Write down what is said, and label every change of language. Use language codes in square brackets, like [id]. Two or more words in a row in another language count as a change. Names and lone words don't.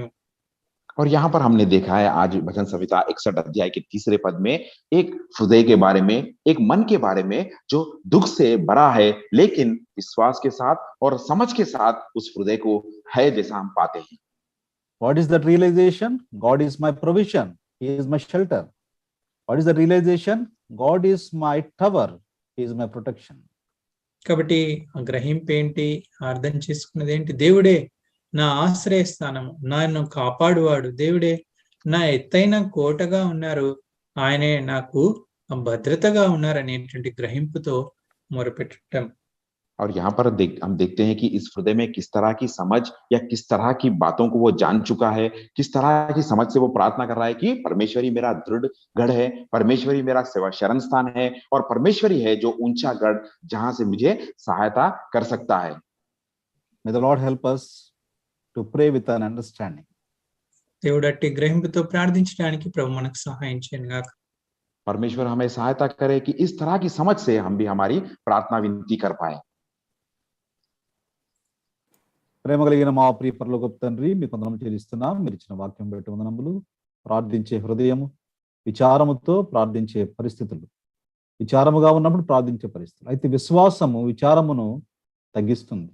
[hi] और यहाँ पर हमने देखा है आज भजन संहिता 61 अध्याय के 3 पद में एक हृदय के बारे में, एक मन के बारे में जो दुख से भरा है लेकिन विश्वास के साथ और समझ के साथ उस हृदय को है जैसा हम पाते हैं। [en] What is that realization? God is my provision. He is my shelter. What is the realization? God is my tower. He is my protection. [te] కాబట్టి ఆ గ్రహింపు ఏంటి, అర్థం చేసుకున్నది ఏంటి? దేవుడే నా ఆశ్రయ స్థానము, నన్ను కాపాడువాడు, దేవుడే నా ఎత్తైన కోటగా ఉన్నారు, ఆయనే నాకు భద్రతగా ఉన్నారు అనేటువంటి గ్రహింపుతో మొరపెట్టడం. [hi] और यहाँ पर हम देखते हैं कि इस हृदय में किस तरह की समझ या किस तरह की बातों को वो जान चुका है, किस तरह की समझ से वो प्रार्थना कर रहा है कि परमेश्वरी मेरा दृढ़ गढ़ है, परमेश्वरी मेरा शरण स्थान है और परमेश्वरी है जो ऊंचा गढ़ जहां से मुझे सहायता कर सकता है। [en] May the Lord help us to pray with an understanding. [te] దేవుడు అట్టి గ్రహింపుతో ప్రార్థించడానికి ప్రభు మనకు సహాయం చేయను గాక. [hi] परमेश्वर हमें सहायता करे कि इस तरह की समझ से हम भी हमारी प्रार्थना विनती कर पाए। [te] ప్రేమ కలిగిన మా ప్రియ పరలోకపు తండ్రి, మీకు వందనములు చెల్లిస్తున్నాం. మీరు ఇచ్చిన వాక్యం బట్టి వందనములు. ప్రార్థించే హృదయము, విచారముతో ప్రార్థించే పరిస్థితులు, విచారముగా ఉన్నప్పుడు ప్రార్థించే పరిస్థితులు. అయితే విశ్వాసము విచారమును తగ్గిస్తుంది.